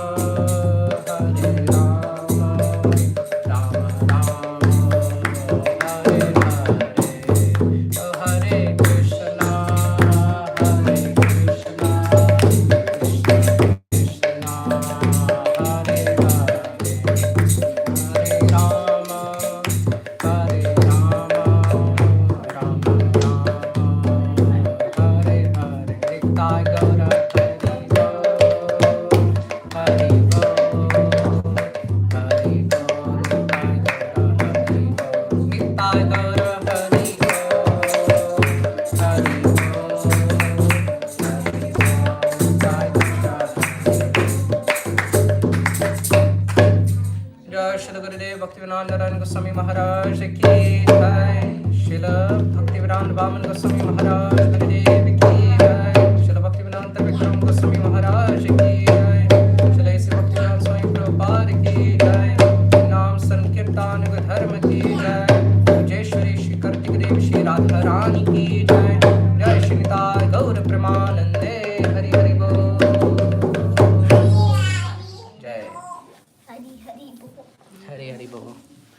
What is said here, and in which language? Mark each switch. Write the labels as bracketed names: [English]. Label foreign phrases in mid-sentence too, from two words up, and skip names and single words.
[Hindi] Hare Rama Rama Rama Hare Hare Hare Krishna Hare Krishna Krishna Krishna Hare Hare Hare Rama Hare Rama Rama Rama Hare Hare Nectar Gaura Hari Bo Hari Bo Hari Bo Nectar Gaura Hari Bo Hari Bo जय श्री गुरुदेव भक्तिवेदांत नारायण गोस्वामी महाराज की जय श्रील भक्तिवेदांत वामन गोस्वामी महाराज गुरुदेव की जय श्रील भक्तिवेदांत विक्रम गोस्वामी महाराज की जय श्रील श्री भक्तिवेदांत स्वामी प्रभुपाद की जय नाम संकीर्तन धर्म की जय जयेश्वरी श्री कार्तिक देव श्री राधा रानी की जय जय श्री निताय गौर प्रेमानंदे हरि हरि बोल जय Hari Hari Bo. हरि हरि बोल